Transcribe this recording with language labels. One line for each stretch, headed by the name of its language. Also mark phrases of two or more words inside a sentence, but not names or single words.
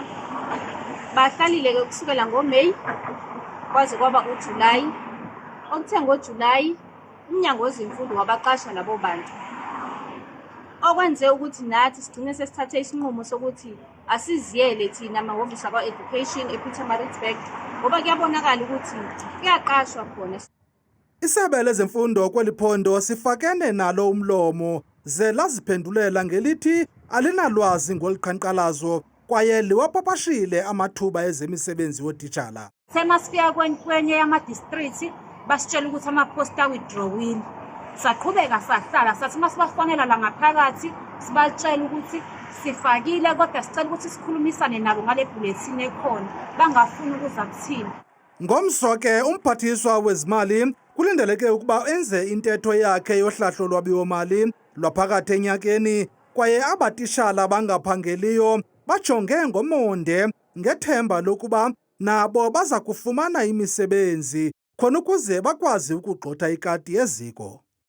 Zulu: Bahlalile-ke kusukela ngoMeyi kwaze kwaba uJulayi. Okuthe ngoJulayi umnyango wezemfundo wabaqasha labo bantu. Okwenze ukuthi nathi sigcine sesithathe isinqumo sokuthi asiziyele thina amahhovisi akwa-education ePietermaritzburg ngoba kuyabonakala ukuthi kuyaqashwa khona.
Xhosa: Isebe lezemfundo kweli phondo sifakene nalo umlomo ze laziphendulela ngelithi alinalwazi ngoliqhankqalazo kwaye liwapapashile amathuba ezemisebenzi wotitshala.
Zulu: Semasifika kwenye yama-district basitshela ukuthi amaposta withdrawile. Saqhubeka sahlala sathi masibafonela la ngaphakathi sibatshela ukuthi sifakile kodwa sicela ukuthi sikhulumisane nabo ngale bulletin ekhona bangafuni ukuza kuthina.
Xhosa: Ngomso ke umphathiswa wezimali kulindeleke ukuba enze intetho yakhe yohlahlo lwabiwo-mali lwaphakathi enyakeni kwaye abatitshala abangaphangeliyo bajonge ngomonde ngethemba lokuba nabo baza kufumana imisebenzi khona ukuze bakwazi ukugxotha ikati yeziko.